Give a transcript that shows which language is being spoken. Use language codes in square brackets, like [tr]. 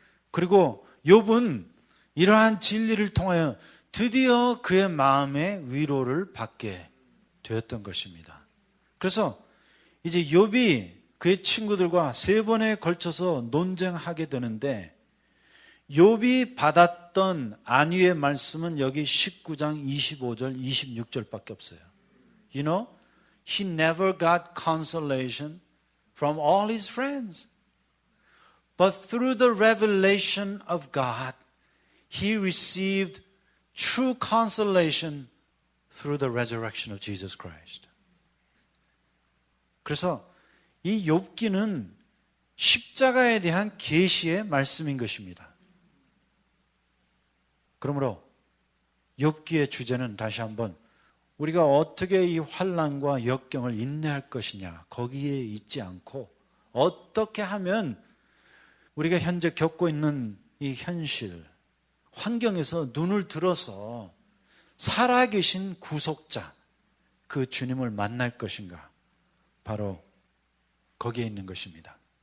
[ko] 그리고 욥은 이러한 진리를 통하여 드디어 그의 마음의 위로를 받게 되었던 것입니다. 그래서 이제 욥이 그의 친구들과 3번에 걸쳐서 논쟁하게 되는데 욥이 받았던 안위의 말씀은 여기 19장 25절 26절밖에 없어요. [en] You know, he never got consolation from all his friends. But through the revelation of God, he received true consolation through the resurrection of Jesus Christ. [ko] 그래서 이 욥기는 십자가에 대한 계시의 말씀인 것입니다. 그러므로 욥기의 주제는 다시 한번 우리가 어떻게 이 환난과 역경을 인내할 것이냐 거기에 있지 않고 어떻게 하면 우리가 현재 겪고 있는 이 현실 환경에서 눈을 들어서 살아계신 구속자 그 주님을 만날 것인가 바로 거기에 있는 것입니다.